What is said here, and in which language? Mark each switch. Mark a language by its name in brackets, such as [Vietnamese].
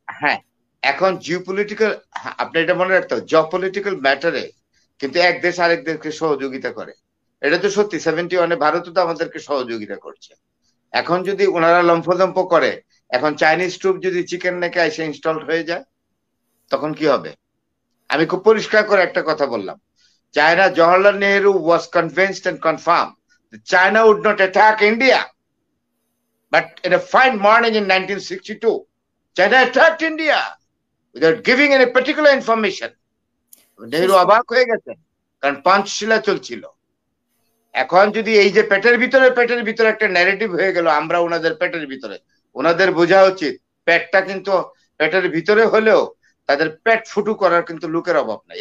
[Bangla] হ্যাঁ, এখন জিওপলিটিক্যাল, আপনি এটা মনে রাখতে হবে, জিওপলিটিক্যাল ম্যাটারে কিন্তু এক দেশ আরেক দেশকে সহযোগিতা করে। এটা তো সত্যি, 71-এ ভারতও তো আমাদেরকে সহযোগিতা করছে। এখন যদি ওনারা লম্ফদম্প করে, এখন চাইনিজ ট্রুপ যদি চিকেন নেকে এসে ইনস্টল হয়ে যায়, তখন কি হবে? আমি খুব পরিষ্কার করে একটা কথা বললাম, China, [English] Jawaharlal Nehru was convinced and confirmed that China would not attack India, but in a fine morning in 1962 China attacked India without giving any particular information. [Bangla] Nehru অবাক হয়ে গেছেন, কারণ পাঞ্চশিলা চলছিল। এখন যদি এই যে পেটের ভিতরে একটা ন্যারেটিভ হয়ে গেল আমরা ওনাদের পেটের ভিতরে, ওনাদের বোঝা উচিত পেটটা কিন্তু পেটের ভিতরে হলেও তাদের পেট ফুটু করার কিন্তু লোকের অভাব নাই।